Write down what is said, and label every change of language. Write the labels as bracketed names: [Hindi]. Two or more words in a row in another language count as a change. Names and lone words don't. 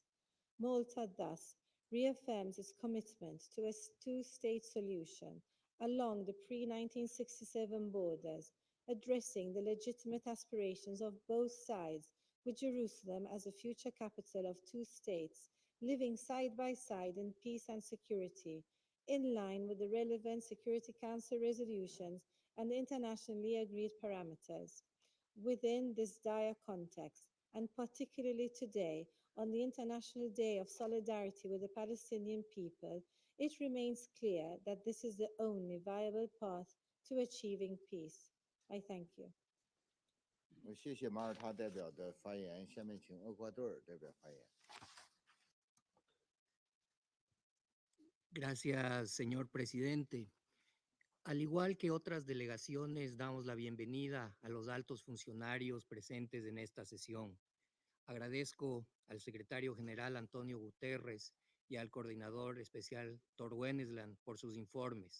[English] Malta thus reaffirms its commitment to a two-state solution along the pre-1967 borders, addressing the legitimate aspirations of both sides, with Jerusalem as a future capital of two states, living side by side in peace and security, in line with the relevant Security Council resolutions and the internationally agreed parameters. Within this dire context, and particularly today, on the International Day of Solidarity with the Palestinian people, it remains clear that this is the only viable path to achieving peace. I thank you. [Chinese] 谢谢马耳他代表的发言，下面请厄瓜多尔代表发言。 [Spanish] Gracias, señor presidente. Al igual que otras delegaciones, damos la bienvenida a los altos funcionarios presentes en esta sesión. Agradezco al secretario general Antonio Guterres y al coordinador especial Thor Wennesland por sus informes.